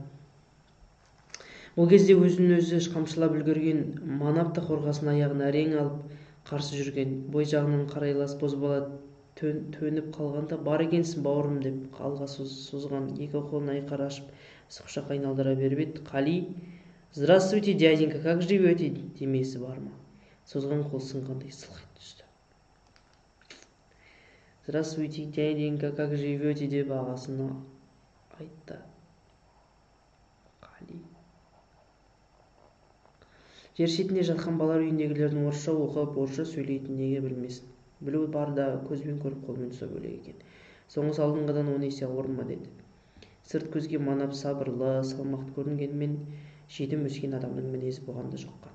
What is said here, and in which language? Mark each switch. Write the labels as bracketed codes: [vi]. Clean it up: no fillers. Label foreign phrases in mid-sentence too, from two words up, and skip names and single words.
[kk] Ол кезде өзін-өзі қамшылап үлгерген Манап та қорғасын аяғын әрең алып қарсы жүрген. Бой жағынан қарайлас бозбала төніп қалғанда, бар екенсің бауырым деп алға созған екі қолын айқара ашып құшақ айналдыра беріп еді. Қали, [ru] здравствуйте, дяденька, как живете [kk] демесі бар ма? Созған қол сынғандай сылқ ете түсті. [ru] Здравствуйте, дяденька, как живете [kk] деп ағасына айтты Қали. Жер шетінде жатқан балалар үйіндегілердің орысша оқып, орысша сөйлейтін неге білмесін. Білу бар да көзбен көріп қолмен ұстап бөлек екен. Соңғысы алдыңғыдан 10 есе ауыр ма деді. Сырт көзге манап сабырлы, салмақты көрінгенімен жетім өскен адамның мінезі бұған да жұққан.